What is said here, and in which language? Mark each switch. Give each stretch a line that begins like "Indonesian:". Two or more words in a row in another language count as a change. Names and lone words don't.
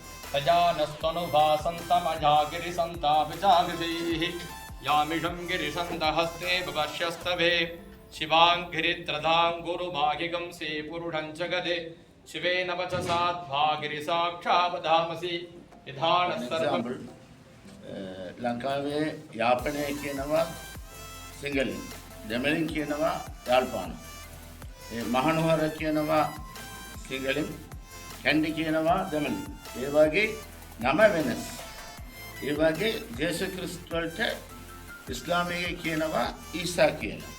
Sanskrit: तजानस्तनुभासन्तमजा गिरिसन्ता विजागसैः यामिषं गिरिसन्तहस्ते बपश्यस्तभे शिवां गिरित्रदां गुरुभागिगं से पुरुषं च गदे शिवेन वचसाद्भागिरिसाक्षावधामसि विधानसर्वं
Sinhala: ලංකාවේ යාපනය කියනවා සිංහලෙන්, දෙමළෙන් කියනවා යාල්පාන. ඒ මහනුවර කියනවා සිංහලෙන්, කැන්ඩි කියනවා දෙමළෙන්. ඒ වගේ නම වෙනස්. ඒ වගේ ජේසුස් ක්‍රිස්තුස් වලට ඉස්ලාමයේ කියනවා ඊසා කියලා.